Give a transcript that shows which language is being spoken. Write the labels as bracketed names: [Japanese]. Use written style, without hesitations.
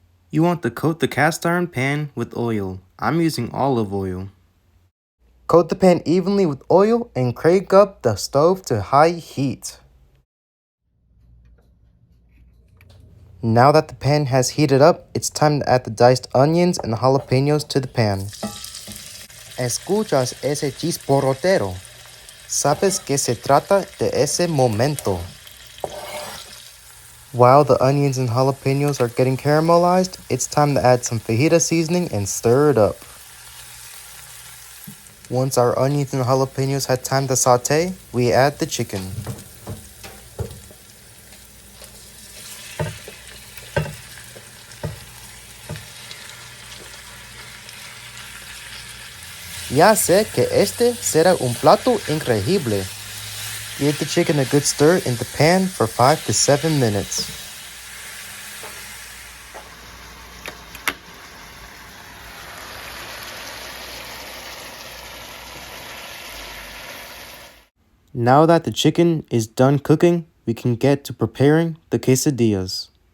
[English] You want to coat the cast iron pan with oil. I'm using olive oil. Coat the pan evenly with oil and crank up the stove to high heat. Now that the pan has heated up, it's time to add the diced onions and jalapenos to the pan. [Spanish] ¿Escuchas ese chisporrotero? Sabes que se trata de ese momento. [English] While the onions and jalapenos are getting caramelized, it's time to add some fajita seasoning and stir it up. Once our onions and jalapenos had time to saute, we add the chicken. [Spanish] Ya sé que este será un plato increíble. [English] Give the chicken a good stir in the pan for 5 to 7 minutes. Now that the chicken is done cooking, we can get to preparing the quesadillas.